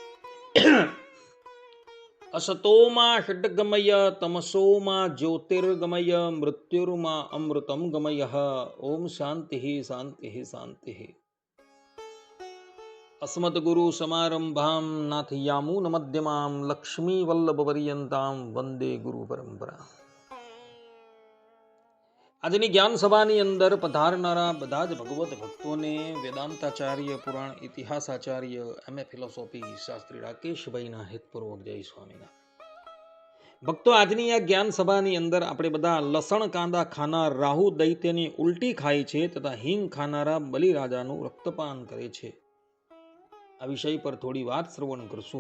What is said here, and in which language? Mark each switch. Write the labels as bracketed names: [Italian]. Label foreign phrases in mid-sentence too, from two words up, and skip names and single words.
[Sanskrit] असतो मा षड्गमय तमसो मा ज्योतिर्गमय मृत्युर्मा अमृतं गमयः। ओम शान्तिः शान्तिः शान्तिः। अस्मद्गुरु समारंभां नाथयामुनमध्यमां लक्ष्मीवल्लभपर्यन्तां वंदे गुरु परंपरा। [Gujarati] આજની જ્ઞાન સભાની અંદર પધારનારા બધા જ ભગવત ભક્તોને વેદાંતાચાર્ય, પુરાણ ઇતિહાસાચાર્ય, MA ફિલોસોફી શાસ્ત્રી રાકેશભાઈના હિતપૂર્વક જય સ્વામિનારાયણ. ભક્તો, આજની આ જ્ઞાન સભાની અંદર આપણે બધા લસણ કાંદા ખાનાર રાહુ દૈત્યની ઉલટી ખાય છે તથા હિંગ ખાનારા બલિરાજાનું રક્તપાન કરે છે, આ વિષય પર થોડી વાત શ્રવણ કરશું.